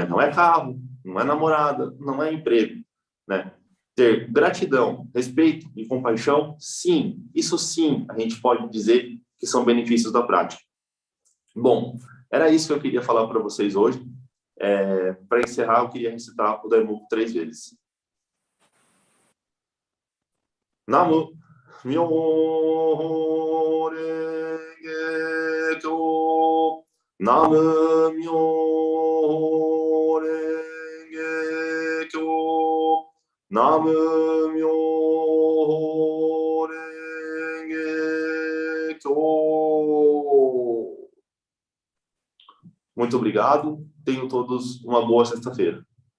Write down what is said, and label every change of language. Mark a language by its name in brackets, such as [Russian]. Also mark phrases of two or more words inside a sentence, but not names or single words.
[Portuguese] Não é carro, não é namorada, não é emprego, né? Ter gratidão, respeito e compaixão, sim, isso sim, a gente pode dizer que são benefícios da prática. Bom, era isso que eu queria falar para vocês hoje. Para encerrar, eu queria recitar o Daimoku 3 vezes. [Japanese] 南無妙法蓮華経. 南無妙法蓮華経. 南無妙法蓮華経. [Portuguese] Muito obrigado. Tenham todos uma boa sexta-feira.